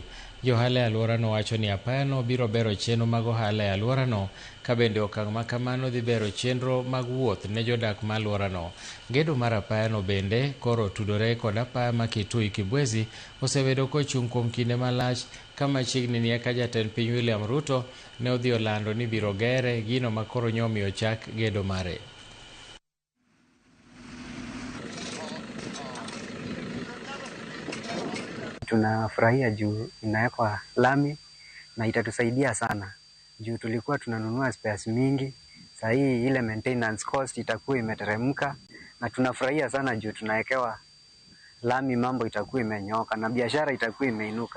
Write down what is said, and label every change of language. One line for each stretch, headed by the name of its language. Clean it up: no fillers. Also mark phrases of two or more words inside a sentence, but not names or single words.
Luo (Kenya and Tanzania): Johala e alworano wacho ni apayano biro bero chenro mag ohala e alworano, ka bende okang' ma kamano dhi bero chenro mag wuoth ne jodak ma alworano. Gedo mar apayano bende koro tudore kod apaya ma Kitui Kibwezi osebedo kochung' kuom kinde malach, ka machiegni ni eka jatend piny William Ruto ne odhi olando ni biro gere, gino ma koro nyomiyo chak gedo mare.
Swahili: Tunafurahia juu inawekwa lami na itatusaidia sana juu tulikuwa tunanunua spares mingi. Sasa hii ile
English: maintenance cost
Swahili: itakuwa imeteremka, na tunafurahia sana juu tunawekewa lami, mambo itakuwa imenyooka na biashara itakuwa imeinuka.